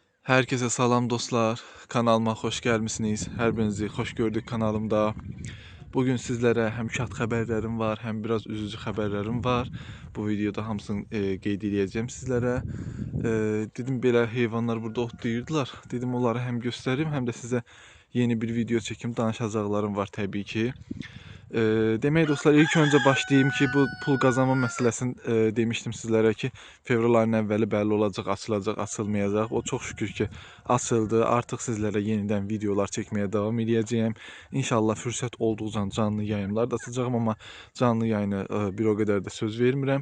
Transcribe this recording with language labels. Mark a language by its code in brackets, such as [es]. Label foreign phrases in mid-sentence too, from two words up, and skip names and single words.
[tr] Herkese salam dostlar. Kanalıma hoş gelmişsiniz. Her birinizi hoş gördük kanalımda. Bugün sizlere hem şad haberlerim var, hem biraz üzücü haberlerim var. [az] Bu videoda hamısını qeyd edəcəm sizlərə. Dedim belə heyvanlar burada otlayırdılar. [tr] Dedim onları hem göstereyim hem de size yeni bir video çekim [az] danışacaqlarım var [tr] tabii ki. [az] Demək dostlar, ilk öncə başlayayım ki, bu pul qazanma məsələsini demişdim sizlərə ki, fevral ayının əvvəli bəlli olacaq, açılacaq, açılmayacaq. O çox şükür ki, açıldı. Artıq sizlərə yenidən videolar çəkməyə davam edəcəyəm. İnşallah fürsət olduqca canlı yayımlar da açacağam, amma canlı yayını bir o qədər də söz vermirəm.